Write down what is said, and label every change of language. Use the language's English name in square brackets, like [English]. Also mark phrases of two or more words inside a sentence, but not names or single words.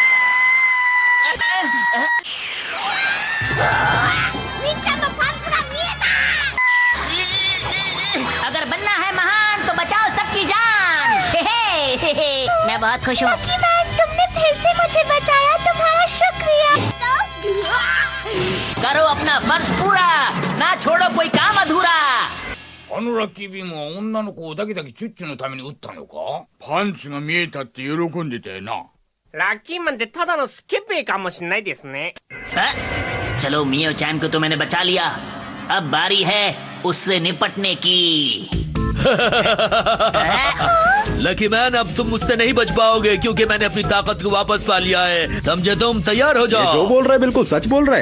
[Hindi] अगर बनना है महान तो बचाओ सबकी जान। मैं बहुत खुश हूँ। लकी मैन, तुमने फिर से मुझे बचाया, तुम्हारा शुक्रिया। करो अपना फर्ज पूरा, ना छोड़ो कोई काम अधूरा। [Japanese] あのラッキービームは女の子をだけだけチュッチュのために撃ったのか？パンチが見えたって喜んでたよな。ラッキーマンってただのスケベかもしんないですね。 [Hindi] चलो मियो चैन को तो मैंने बचा लिया, अब बारी है उससे निपटने की। लकी मैन, अब तुम मुझसे नहीं बच पाओगे क्योंकि मैंने अपनी ताकत को वापस पा लिया है, समझे? तुम तैयार हो जाओ। जो बोल रहे बिल्कुल सच बोल रहे।